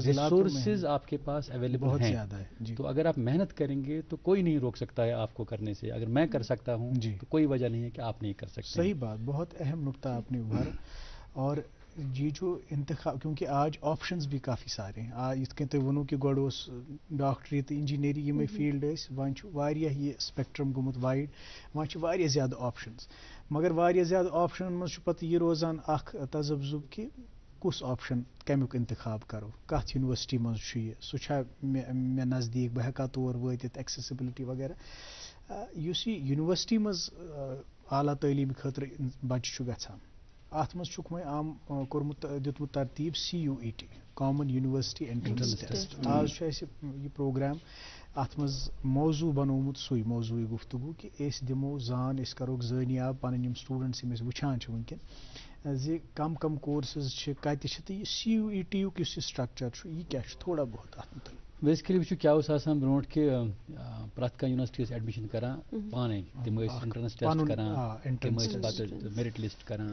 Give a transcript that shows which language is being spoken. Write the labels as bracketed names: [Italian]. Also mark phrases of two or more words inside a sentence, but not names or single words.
[Urdu] ریسورسز آپ کے پاس اویلیبل ہیں. تو اگر آپ محنت کریں گے تو کوئی نہیں روک سکتا ہے آپ کو کرنے سے. اگر میں کر سکتا ہوں تو کوئی وجہ نہیں ہے کہ آپ نہیں کر سکتے. صحیح بات، بہت اہم نقطہ آپ نے ابھارا. اور یہ جو انتخاب، کیونکہ آج آپشنز بھی کافی سارے ہیں. [Kashmiri] یِتھ کٔنۍ تُہۍ ووٚنوُ کہ گۄڈٕ اوس ڈاکٹری تہٕ انجینئرنگ یِمے فیلڈ ٲسۍ، وۄنۍ چھُ واریاہ یہِ سپیکٹرم گوٚمُت وایڈ، وۄنۍ چھِ واریاہ زیادٕ آپشنز. مگر واریاہ زیادٕ آپشنن منٛز چھُ پتہٕ یہِ روزان اکھ تذبذب کہ کُس آپشن کمیُک انتخاب کرو، کتھ یونیورسٹی منٛز چھُ یہِ، سُہ چھا مےٚ نزدیٖک، بہٕ ہٮ۪کا تور وٲتِتھ، ایکسیسبلٹی وغیرہ. یُس یہِ یونیورسٹی منٛز اعلیٰ تعلیٖم خٲطرٕ بچہِ چھُ گژھان، اتھ منٛز چھُکھ وۄنۍ کوٚرمُت دیُتمُت ترتیٖب CUET [English] Common University Entrance Test. [Kashmiri] آز چھُ اَسہِ یہِ پروگرام اتھ منٛز موضوع بنومُت سُے موضوعی گفتگو کہ أسۍ دِمو زان، أسۍ کروکھ زٲنیاب پنٕنۍ یِم سٹوٗڈنٹس یِم أسۍ وٕچھان چھِ وٕنکٮ۪ن زِ کم کم کورسز چھِ، کتہِ چھِ، تہٕ یہِ CUET یُک یُس یہِ سٹرکچر چھُ یہِ کیاہ چھُ، تھوڑا بہت اتھ متعلق. بیسکلی وٕچھو کیا اوس آسان برونٛٹھ کہ پرٛٮ۪تھ کانٛہہ یونیورسٹی ٲس ایڈمِشن کران پانے، تِم ٲسۍ [English] entrance test [Kashmiri] کران، تِم ٲسۍ پتہٕ [English] merit list [Kashmiri] کران.